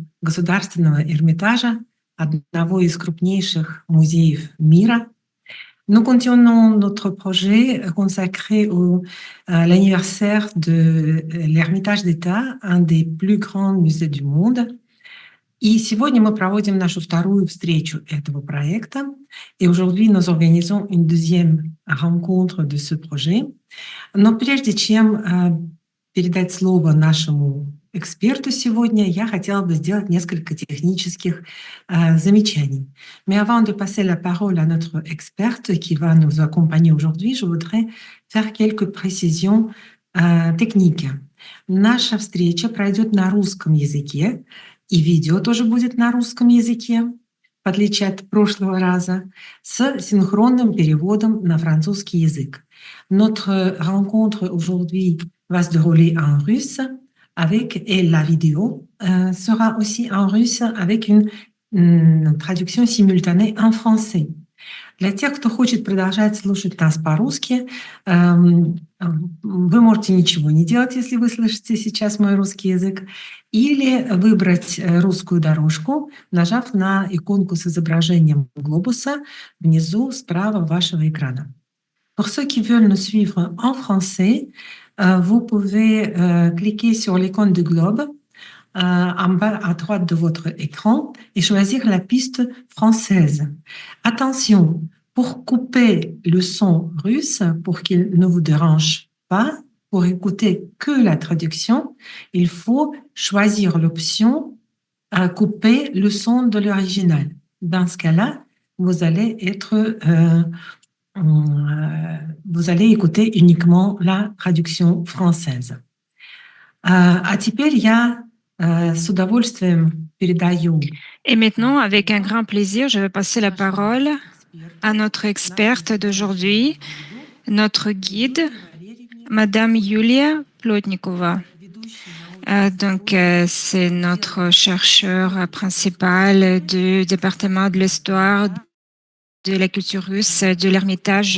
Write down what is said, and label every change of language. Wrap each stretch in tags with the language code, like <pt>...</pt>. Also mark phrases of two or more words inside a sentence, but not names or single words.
<ru>Государственного Эрмитажа, одного из крупнейших музеев мира.</ru> <fr>Nous continuons notre projet consacré à l'anniversaire de l'Ermitage d'État, un des plus grands musées du monde.</fr> <ru>И сегодня мы проводим нашу вторую встречу этого проекта.</ru> <fr>Et aujourd'hui, nous organisons une deuxième rencontre de ce projet.</fr> <ru>Но прежде чем передать слово нашему эксперту сегодня, я хотела бы сделать несколько технических замечаний.</ru> <fr>Mais avant de passer la parole à notre experte qui va nous accompagner aujourd'hui, je voudrais faire quelques précisions techniques.</fr> <ru>Наша встреча пройдет на русском языке, и видео тоже будет на русском языке, в отличие от прошлого раза, с синхронным переводом на французский язык.</ru> <fr>Notre rencontre aujourd'hui va se dérouler en russe et la vidéo sera aussi en russe avec une traduction simultanée en français.</fr> <ru>Для тех, кто хочет продолжать слушать нас по-русски, вы можете ничего не делать, если вы слышите сейчас мой русский язык, или выбрать русскую дорожку, нажав на иконку с изображением глобуса внизу справа вашего экрана.</ru> <fr>Pour ceux qui veulent nous suivre en français, vous pouvez cliquer sur l'icône du globe en bas à droite de votre écran et choisir la piste française. Attention, pour couper le son russe, pour qu'il ne vous dérange pas, pour écouter que la traduction, il faut choisir l'option couper le son de l'original. Dans ce cas-là, vous allez écouter uniquement la traduction française.</fr> <ru>А теперь я с удовольствием передаю.</ru> <fr>Et maintenant, avec un grand plaisir, je vais passer la parole à notre experte d'aujourd'hui, notre guide, Madame Yulia Plotnikova. C'est notre chercheur principal du département de l'histoire de la culture russe de l'Ermitage.</fr>